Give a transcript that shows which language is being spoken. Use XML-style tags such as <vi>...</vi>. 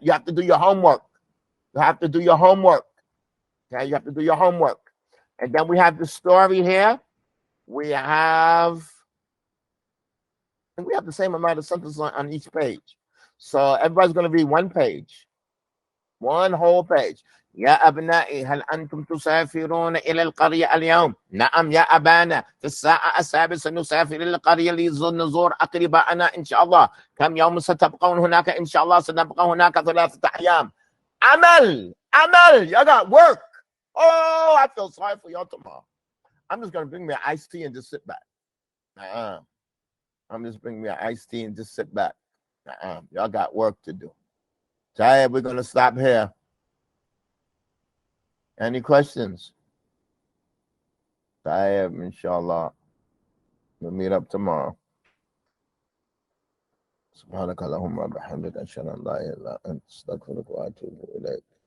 <en>You have to do your homework. You have to do your homework. Okay, you have to do your homework. And then we have the story here. We have the same amount of sentences on each page. So everybody's going to read one page. One whole page.</en> <ar>يا أبنائي هل أنتم تسافرون إلى القرية اليوم؟ نعم يا أبانا في الساعة 7 سنسافر إلى القرية لنزور أقرباءنا إن شاء الله. كم يوم ستبقون هناك؟ إن شاء الله سنبقى هناك 3 أيام.</ar> <en>عمل. You got work. Oh, I feel sorry for y'all tomorrow. I'm just going to bring me an iced tea and just sit back. I'm just bringing me an iced tea and just sit back. Y'all got work to do. So we're going to stop here. Any questions? Inshallah. We'll meet up tomorrow.</en> <ar>سبحانك اللهم وبحمدك أشهد أن لا إله إلا أنت أستغفرك وأتوب إليك.</ar>